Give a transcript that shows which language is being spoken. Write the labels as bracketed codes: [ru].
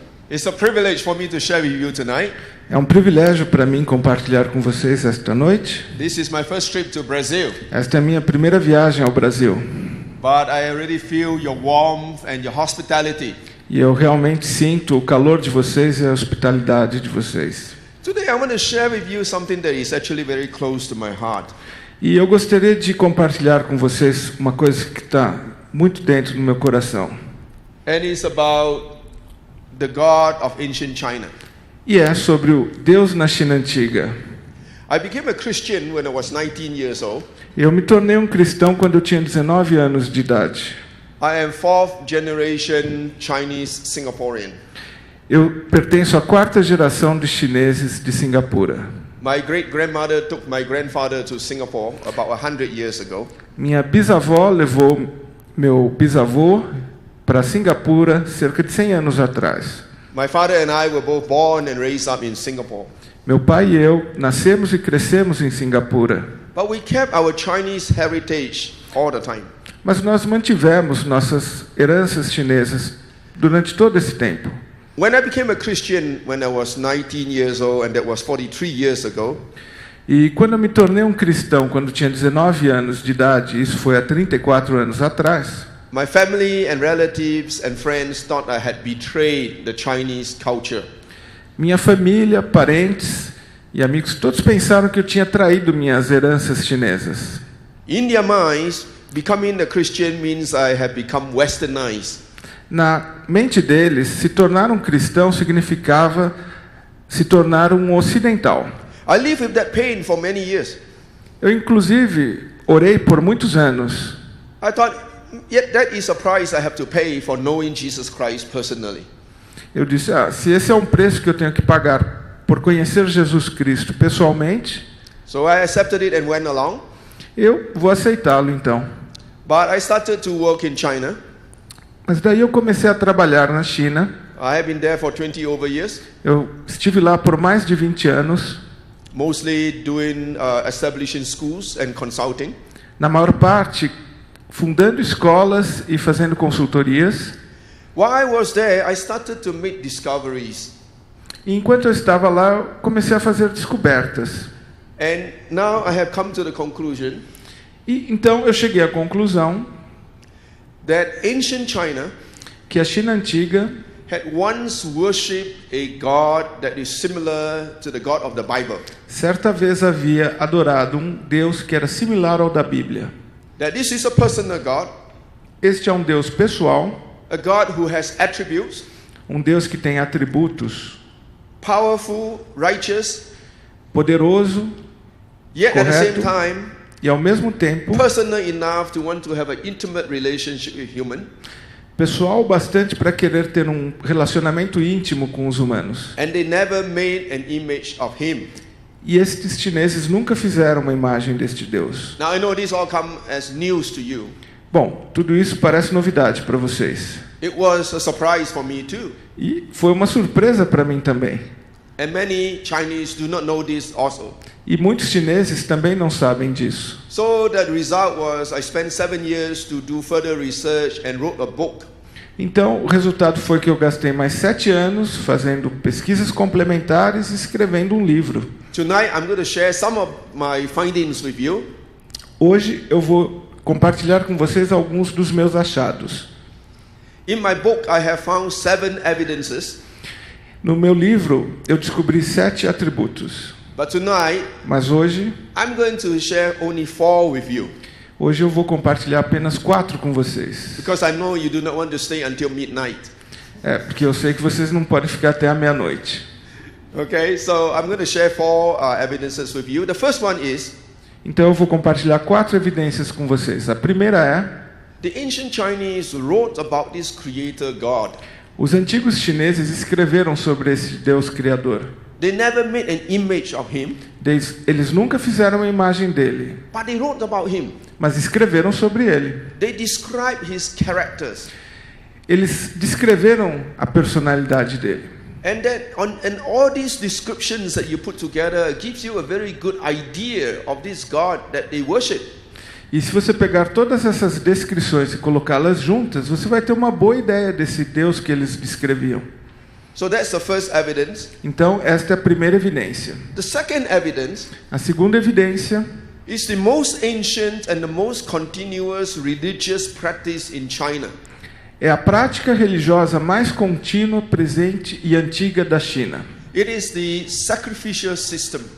[en] It's a privilege for me to share with you tonight. [pt] É um privilégio para mim compartilhar com vocês esta noite. [en] This is my first trip to Brazil. [pt] Esta é a minha primeira viagem ao Brasil. [en] But I already feel your warmth and your hospitality. [pt] E eu realmente sinto o calor de vocês e a hospitalidade de vocês. [en] Today I want to share with you something that is actually very close to my heart. [pt] E eu gostaria de compartilhar com vocês uma coisa que está muito dentro do meu coração. [en] And it's about the God of ancient China. [pt] E é sobre o Deus na China antiga. [en] I became a Christian when I was 19 years old. [pt] Eu me tornei um cristão quando eu tinha 19 anos de idade. [en] I am fourth generation Chinese Singaporean. [pt] Eu pertenço à quarta geração de chineses de Singapura. [en] My great-grandmother took my grandfather to Singapore about 100 years ago. [pt] Minha bisavó levou meu bisavô para Singapura cerca de 100 anos atrás. [en] My father and I were both born and raised up in Singapore. [pt] Meu pai e eu nascemos e crescemos em Singapura. [en] But we kept our Chinese heritage all the time. [pt] Mas nós mantivemos nossas heranças chinesas durante todo esse tempo. [en] When I became a Christian when I was 19 years old, and that was 43 years ago, [pt] E quando eu me tornei um cristão, quando tinha 19 anos de idade, isso foi há 34 anos atrás, [en] my family and relatives and friends thought I had betrayed the Chinese culture. [pt] minha família, parentes e amigos, todos pensaram que eu tinha traído minhas heranças chinesas. [en] In their minds, becoming a Christian means I have become westernized. [pt] Na mente deles, se tornar um cristão significava se tornar um ocidental. [en] I lived with that pain for many years. [pt] Eu, inclusive, orei por muitos anos. [en] I thought, yet that is a price I have to pay for knowing Jesus Christ personally. [pt] Eu disse, se esse é um preço que eu tenho que pagar por conhecer Jesus Cristo pessoalmente, [en] So I accepted it and went along. [pt] eu vou aceitá-lo então. [en] But I started to work in China. [pt] Mas daí eu comecei a trabalhar na China. [en] I have been there for 20 over years, [pt] Eu estive lá por mais de 20 anos, [en] mostly doing establishing schools and consulting. [pt] na maior parte fundando escolas e fazendo consultorias. [en] While I was there, I started to make discoveries. [pt] E enquanto eu estava lá, eu comecei a fazer descobertas. [en] And now I have come to the conclusion [pt] E então eu cheguei à conclusão [en] that ancient China [pt] que a China antiga [en] had once worshipped a God that is similar to the God of the Bible. [pt] certa vez havia adorado um Deus que era similar ao da Bíblia. [en] That this is a personal God, [pt] Este é um Deus pessoal, [en] a God who has attributes, [pt] um Deus que tem atributos, [en] powerful, righteous, [pt] poderoso, [en] yet at the same [pt] correto, [en] time [pt] e ao mesmo tempo [en] personal enough to want to have an intimate relationship with human. [pt] pessoal bastante para querer ter um relacionamento íntimo com os humanos. [en] And they never made an image of him. [pt] E estes chineses nunca fizeram uma imagem deste Deus. [en] Now I know this all come as news to you. [pt] Bom, tudo isso parece novidade para vocês. [en] It was a surprise for me too. [pt] E foi uma surpresa para mim também. [en] And many Chinese do not know this also. [pt] E muitos chineses também não sabem disso. [en] So the result was I spent 7 years to do further research and wrote a book. [pt] Então, o resultado foi que eu gastei mais 7 anos fazendo pesquisas complementares e escrevendo um livro. [en] Tonight I'm going to share some of my findings with you. [pt] Hoje eu vou compartilhar com vocês alguns dos meus achados. [en] In my book I have found 7 evidences. [pt] No meu livro, eu descobri 7 atributos. [en] But tonight [pt] Mas hoje [en] I'm going to share only 4 with you. [pt] eu vou compartilhar apenas 4 com vocês. [en] Because I know you do not want to stay until midnight. [pt] Porque eu sei que vocês não podem ficar até a meia-noite. [en] Okay, so I'm going to share 4 evidences with you. The first one is [pt] Então eu vou compartilhar 4 evidências com vocês. A primeira é: [en] the ancient Chinese wrote about this creator God. [pt] os antigos chineses escreveram sobre esse Deus criador. [en] They never made an image of him, [pt] Eles nunca fizeram uma imagem dele, [en] but they wrote about him. [pt] mas escreveram sobre ele. [en] They describe his characters. [pt] Eles descreveram a personalidade dele. [en] And all these descriptions that you put together gives you a very good idea of this God that they worship. [pt] E se você pegar todas essas descrições e colocá-las juntas, você vai ter uma boa ideia desse Deus que eles descreviam. [en] So that's the first evidence. [pt] Então, esta é a primeira evidência. [en] The second evidence [pt] A segunda evidência [en] is the most ancient and the most continuous religious practice in China. [pt] é a prática religiosa mais contínua, presente e antiga da China. [en] It is the sacrificial system